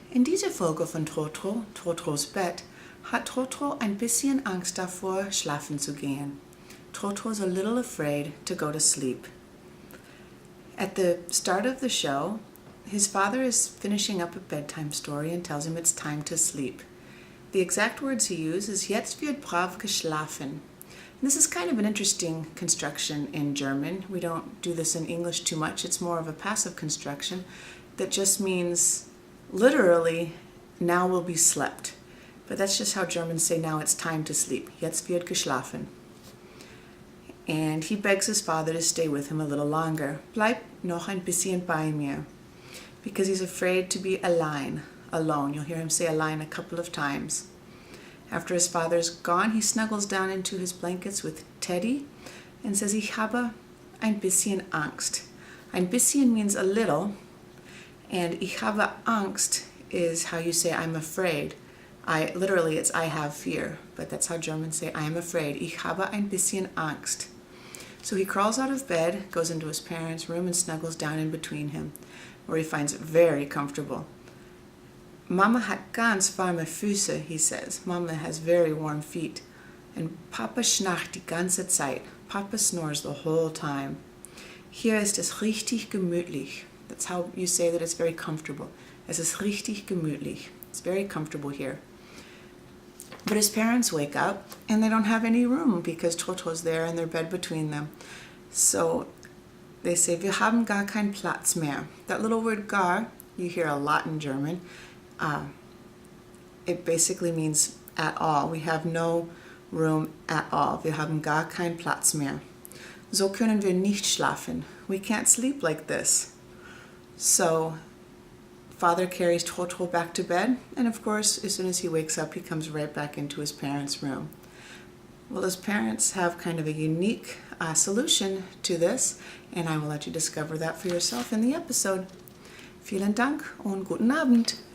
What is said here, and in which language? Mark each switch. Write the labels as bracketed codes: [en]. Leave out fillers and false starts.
[de] In dieser Folge von Trotro, Trotros Bett, hat Trotro ein bisschen Angst davor, schlafen zu gehen. [en] Trotro's a little afraid to go to sleep. At the start of the show, his father is finishing up a bedtime story and tells him it's time to sleep. The exact words he uses is [de] "Jetzt wird brav geschlafen." [en] This is kind of an interesting construction in German. We don't do this in English too much. It's more of a passive construction that just means literally, now will be slept. But that's just how Germans say now it's time to sleep. [de] Jetzt wird geschlafen. [en] And he begs his father to stay with him a little longer. [de] Bleib noch ein bisschen bei mir. [en] Because he's afraid to be alone. You'll hear him say allein a couple of times. After his father's gone, he snuggles down into his blankets with Teddy and says, [de] Ich habe ein bisschen Angst. Ein bisschen [en] means a little, and [de] ich habe Angst [en] is how you say I'm afraid. Literally it's I have fear, but that's how Germans say I am afraid. [de] Ich habe ein bisschen Angst. [en] So he crawls out of bed, goes into his parents' room and snuggles down in between him, where he finds it very comfortable. [de] Mama hat ganz warme Füße, [en] he says. Mama has very warm feet. And [de] Papa schnarcht die ganze Zeit. [en] Papa snores the whole time. [de] Hier ist es richtig gemütlich. [en] That's how you say that it's very comfortable. [de] Es ist richtig gemütlich. [en] It's very comfortable here. But his parents wake up and they don't have any room because Trotro's there in their bed between them. So they say, [de] Wir haben gar keinen Platz mehr. [en] That little word gar, you hear a lot in German. It basically means at all. We have no room at all. [de] Wir haben gar keinen Platz mehr. So können wir nicht schlafen. [en] We can't sleep like this. So father carries Trotro back to bed, and of course, as soon as he wakes up, he comes right back into his parents' room. Well, his parents have kind of a unique solution to this, and I will let you discover that for yourself in the episode. [de] Vielen Dank und guten Abend.